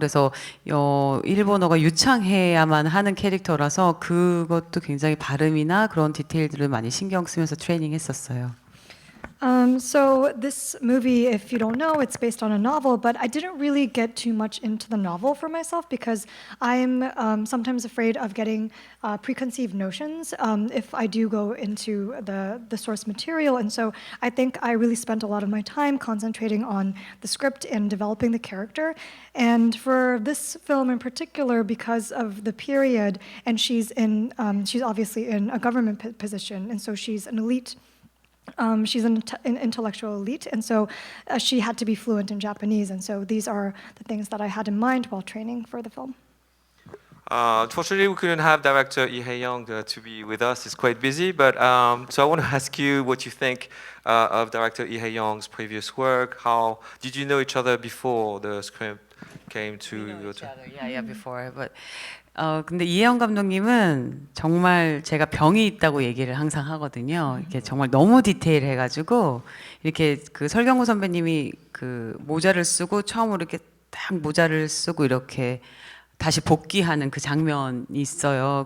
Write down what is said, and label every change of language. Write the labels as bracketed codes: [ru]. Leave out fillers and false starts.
[ko] 그래서 일본어가 유창해야만 하는 캐릭터라서 그것도 굉장히 발음이나 그런 디테일들을 많이 신경 쓰면서 트레이닝 했었어요. [en] So this movie, if you don't know, it's based on a novel, but I didn't really get too much into the novel for myself because I'm sometimes afraid of getting preconceived notions if I do go into the source material. And so I think I really spent a lot of my time concentrating on the script and developing the character. And for this film in particular, because of the period, and she's obviously in a government position, and so she's an elite. She's an intellectual elite, and so she had to be fluent in Japanese, and so these are the things that I had in mind while training for the film. Unfortunately, we couldn't have director Lee Hae-young to be with us. He's quite busy, but so I want to ask you what you think of director Lee Hae-young's previous work. How did you know each other before the script came to We know each other. Yeah, before, but [ko] 근데 이혜영 감독님은 정말 제가 병이 있다고 얘기를 항상 하거든요. 이렇게 정말 너무 디테일해가지고 이렇게 그 설경구 선배님이 그 모자를 쓰고 처음으로 이렇게 딱 모자를 쓰고 이렇게 다시 복귀하는 그 장면이 있어요.